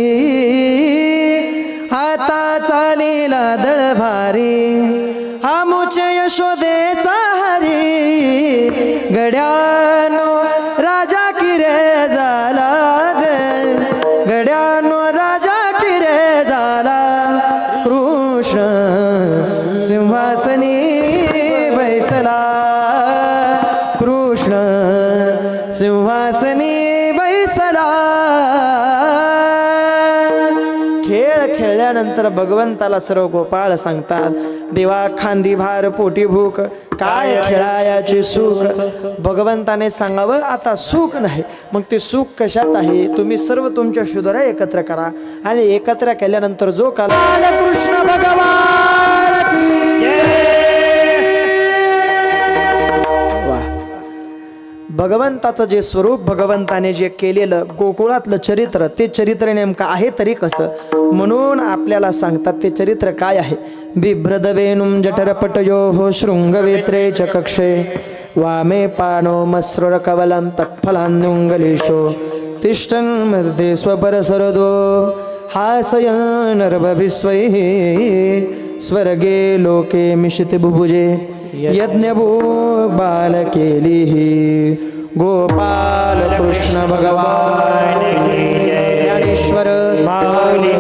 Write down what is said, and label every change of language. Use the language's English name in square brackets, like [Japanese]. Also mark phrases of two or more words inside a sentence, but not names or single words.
[Marathi] हाता चालीला दळ भारी हा मुचे यशोदेचा हरी गड्यानो राजा किरे झाला गड्यानो राजा किरे झाला कृष्ण सिंहासनी बैसला कृष्ण सिंहासनी बैसला. खेळ खेळल्यानंतर भगवंताला सर्व गोपाळ सांगतात देवा खांदी भार पोटी भूक काय खेळायाचे सुख. भगवंताने सांगावं आता सुख नाही. मग ते सुख कशात आहे. तुम्ही सर्व तुमच्या शुद्धरा एकत्र करा आणि एकत्र केल्यानंतर जो काल कृष्ण भगवान की भगवंताचं जे स्वरूप भगवंताने जे केलेलं गोकुळातलं चरित्र ते चरित्र नेमकं आहे तरी कसं म्हणून आपल्याला सांगतात. ते चरित्र काय आहे. [Sanskrit] बिभ्रदवेनुं जठरपटयोः शृंगवेत्रे च कक्षे वामे पानो मस्रुरकवलं तत्फलान्युङ्गलीषो तिष्ठन् मध्ये स्वपरसरदो हासयन्नर्भविश्वैः स्वर्गे लोके मिशिति बुभुजे यज्ञभोग बालकेलिः गोपाल कृष्ण भगवान ज्ञानेश्वर